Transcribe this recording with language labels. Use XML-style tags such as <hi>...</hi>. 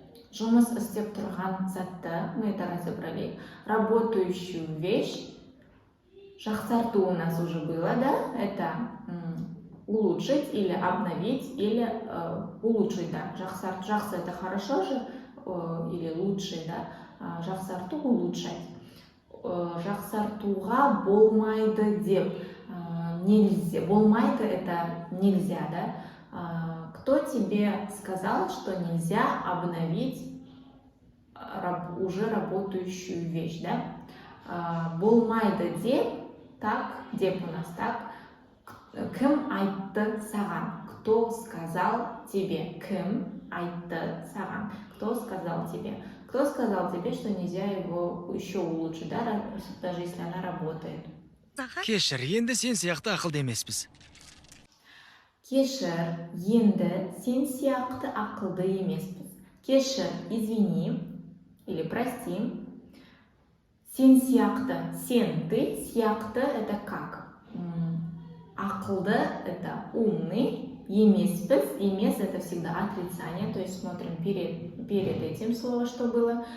<kk>Жұмыс істеп тұрған затты,</kk> <ru>мы это разобрали. Работающую вещь. Жақсарту у нас уже было, да? Это улучшить или обновить, или улучшить, да. Жақсы — это хорошо же, или лучше, да. Жақсарту — улучшать.</ru> <kk>Жақсартуға болмайды деп.</kk> <ru>Нельзя. Болмайды — это нельзя, да. Кто тебе сказал, что нельзя обновить уже работающую вещь, да? Болмайды деп, так, деп у нас так.</ru> <kk>Кім айтты саған?</kk> <ru>Кто сказал тебе?</ru> <kk>Кім айтты саған?</kk> <ru>Кто сказал тебе? Кто сказал тебе, что нельзя его еще улучшить, да, даже если она работает?</ru> <kk>Саған? Кешір, енді сен сияқты ақылды емеспіз. Кешір, енді сен сияқты ақылды емеспіз.</kk> <ru>Кешір, извини, или прости. Сен сияқты, сен, ты, сияқты это как? Ақылды это умный, емеспіз, емес это всегда отрицание, то есть смотрим перед этим слово, что было.</ru>